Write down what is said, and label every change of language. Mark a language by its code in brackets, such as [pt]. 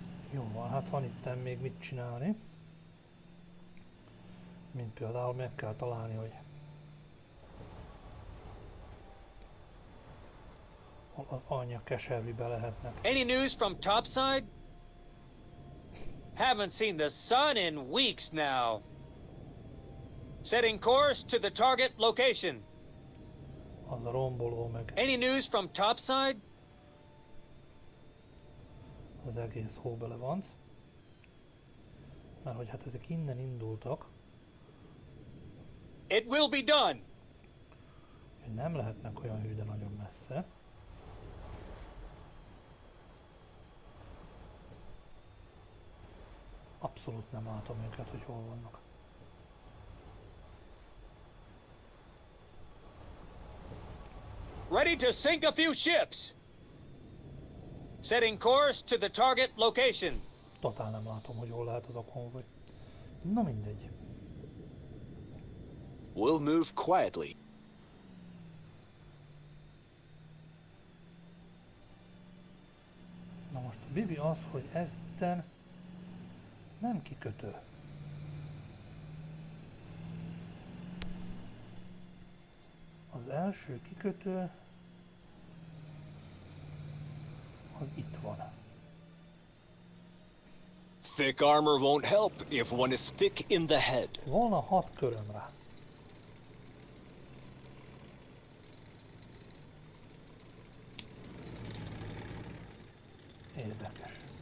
[hu] Jó van, hát van itten még mit csinálni. Mint például meg kell találni, hogy az anyja keservibe lehetnek. [en] Any news from topside? Haven't seen the sun in weeks now. Setting course to the target location. [hu] Az a romboló meg [en] Any news from topside? [hu] az egész hóbele van. Mert hogy hát ezek innen indultak, [en] It will be done. [hu] hogy nem lehetnek olyan hű, de nagyon messze. Abszolút nem látom őket, hogy hol vannak. [en] Ready to sink a few ships. Setting course to the target location. [hu] Totál nem látom, hogy hol lehet az a konvoj. Na mindegy. [en] We'll move quietly. [hu] Na most a bibi az, hogy ez itten nem kikötő. Az első kikötő az itt van. [en] Thick armor won't help if one is thick in the head. [hu] Volna 6 köröm rá. Érdekes.